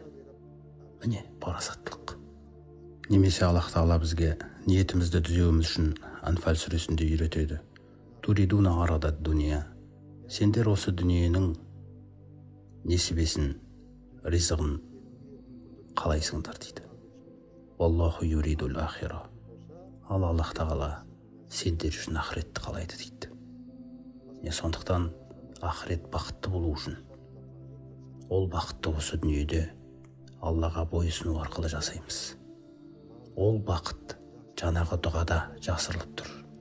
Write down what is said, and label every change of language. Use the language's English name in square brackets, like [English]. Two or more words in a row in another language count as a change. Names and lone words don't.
[Kazakh] Міне, парасаттылық. Немесе Аллах тағала бізге ниетімізді түзеуіміз үшін Анфал сүресінде үйретеді. [Arabic] تريدون عرض الدنيا. [Kazakh] Сендер осы дүниенің несібесін, ризығын қалайсыңдар дейді. [Arabic] الله يريد الآخرة. [Kazakh] Аллах тағала сендер үшін ақыретті қалайды дейді. Сондықтан ақырет бақытты болу үшін, ол бақытты осы дүниеде Аллаға бойысыну арқылы жасаймыз. Ол бақыт жаңағы дұғада жасырылып тұр.